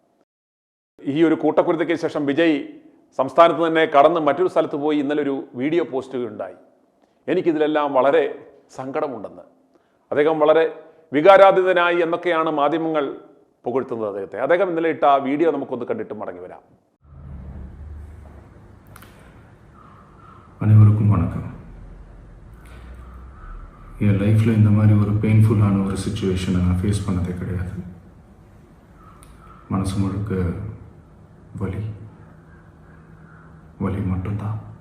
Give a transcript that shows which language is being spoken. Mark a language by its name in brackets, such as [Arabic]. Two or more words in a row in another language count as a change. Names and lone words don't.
[Malayalam] ഈ ഒരു കൂട്ടക്കുരുതിക്ക് ശേഷം വിജയ് സംസ്ഥാനത്ത് തന്നെ കടന്ന് മറ്റൊരു സ്ഥലത്ത് പോയി ഇന്നലെ ഒരു വീഡിയോ പോസ്റ്റ് ഉണ്ടായി. എനിക്കിതിലെല്ലാം വളരെ സങ്കടമുണ്ടെന്ന്, അദ്ദേഹം വളരെ വികാരാധിതനായി എന്നൊക്കെയാണ് മാധ്യമങ്ങൾ പുകഴ്ത്തുന്നത് അദ്ദേഹത്തെ. അദ്ദേഹം ഇന്നലെ ഇട്ട ആ വീഡിയോ നമുക്കൊന്ന് കണ്ടിട്ട് മടങ്ങി വരാം. [Tamil] அனைவருக்கும் வணக்கம். என் லைஃப்பில் இந்த மாதிரி ஒரு பெயின்ஃபுல்லான ஒரு சிச்சுவேஷனை நான் ஃபேஸ் பண்ணதே கிடையாது. மனசு முழுக்க வலி மட்டும்தான்.